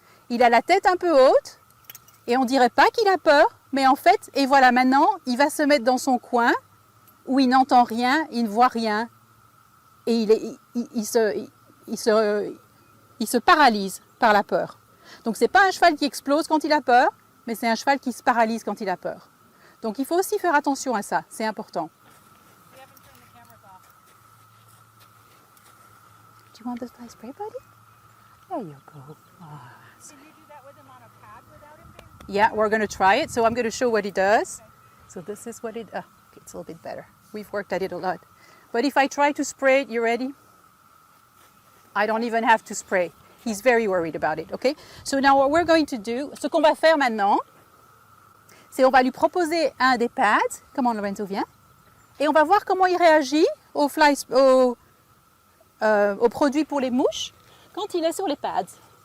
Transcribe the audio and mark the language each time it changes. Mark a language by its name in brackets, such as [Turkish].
[French] Il a la tête un peu haute et on ne dirait pas qu'il a peur, mais en fait, et voilà maintenant, il va se mettre dans son coin où il n'entend rien, il ne voit rien et il se paralyse par la peur. Donc ce n'est pas un cheval qui explose quand il a peur, mais c'est un cheval qui se paralyse quand il a peur. Donc il faut aussi faire attention à ça, c'est important. [English] Do you want the fly spray, buddy? There you go. Oh, Can you do that with him on a pad without him being? yeah, we're going to try it. So I'm going to show what it does. Okay. So this is what it, okay, it's a little bit better. We've worked at it a lot. But if I try to spray it, you ready? I don't even have to spray. He's very worried about it, okay? So now what we're going to do, [French] ce qu'on va faire maintenant, c'est on va lui proposer un des pads. Comment Lorenzo vient? Et on va voir comment il réagit au produit pour les mouches quand il est sur les pads.